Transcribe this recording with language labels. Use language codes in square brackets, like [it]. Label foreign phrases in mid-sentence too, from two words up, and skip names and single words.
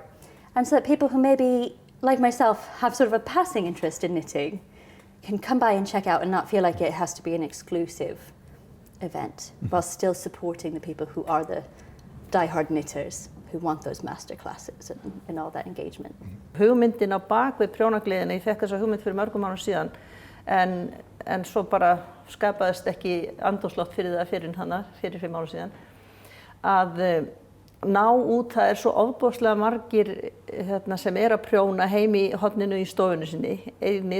[en] And so that people who maybe, like myself, have sort of a passing interest in knitting can come by and check out and not feel like it has to be an exclusive event, while still supporting the people who are the die-hard knitters who want those master classes and all that engagement. [is] Hugmyndin á bak við prjónagleðina, ég fekk þessa hugmynd fyrir mörgum árum síðan en svo bara skapaðist ekki andrúmsloft fyrir það fyrir 5 árum síðan að ná út, það svo ofboðslega margir sem að prjóna heim í horninu í stofunni sinni, einir